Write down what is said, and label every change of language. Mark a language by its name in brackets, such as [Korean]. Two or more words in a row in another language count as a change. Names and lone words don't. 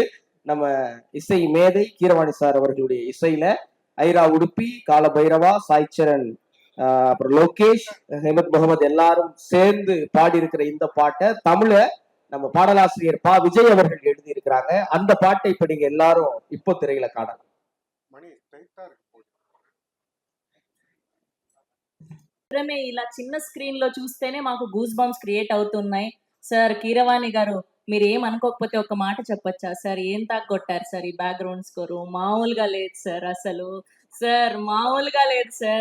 [Tamil] நம்ம இசை மேதை கீரவாணி சார் அவர்களுடைய இசையில ஐரா உடுப்பி, கால பைரவா, சாய்ச்சரன், அப்புறம் லோகேஷ், ஹெமத் முகமது எல்லாரும் சேர்ந்து பாடி இருக்கிற இந்த பாட்டை தமிழ நம்ம பாடலாசிரியர் பா விஜய் அவர்கள் எழுதி இருக்கிறாங்க. அந்த பாட்டை இப்ப நீங்க எல்லாரும் இப்போ திரையில காணலாம். [Telugu] ఇలా చిన్న స్క్రీన్ లో చూస్తేనే మాకు [English] goose bumps create [Telugu] అవుతున్నాయి. సార్ కీరవాణి గారు మీరు ఏం అనుకోకపోతే ఒక మాట చెప్పొచ్చా సార్? ఏం కొట్టారు సార్ ఈ [English] background score? [Telugu] మామూలుగా లేదు సార్, అసలు సార్ మామూలుగా లేదు సార్.